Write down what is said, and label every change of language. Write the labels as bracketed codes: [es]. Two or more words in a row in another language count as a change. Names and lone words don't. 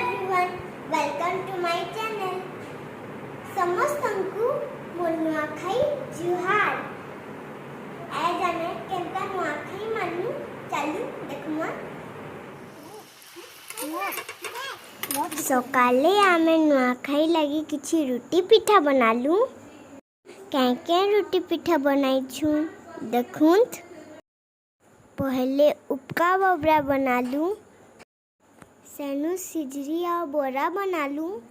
[en] everyone, welcome to my channel. [spv] ସମସ୍ତଙ୍କୁ ମୋ ନୂଆଖାଇ ଜୁହାର। ଆଜ ଆମେ କେନ୍ତା ନୂଆଖାଇ ମାନୁ ଚାଲୁ ଦେଖମା। ସକାଳେ ଆମେ ନୂଆଖାଇ ଲାଗି କିଛି ରୁଟି ପିଠା ବନାଲୁ। କେଁ ରୁଟି ପିଠା ବନାଇଛୁ ଦେଖୁନ୍ତ। ପହେଲେ ଉପକା ବବରା ବନାଲୁ ସେନୁ ସିଜରି ଆଉର ବୋରା ବନାଲୁ।